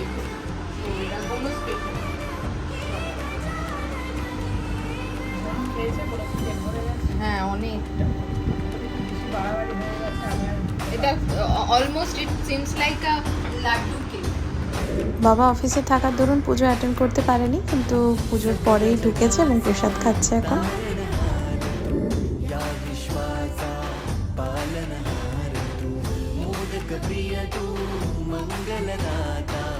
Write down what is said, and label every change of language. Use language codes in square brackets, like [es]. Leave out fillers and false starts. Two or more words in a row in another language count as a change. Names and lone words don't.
[bn] তো এটা কোনো স্পেশাল হ্যাঁ অনেকটা এটা [en] almost it seems like a laddu cake. [bn] বাবা অফিসে থাকার দরুন পুজো অ্যাটেন্ড করতে পারেনি, কিন্তু পুজোর পরেই ঢুকেছে এবং প্রসাদ খাচ্ছে এখন। [mr] या विश्वाचा पालनहार तू मोदक प्रिय तू मंगलदाता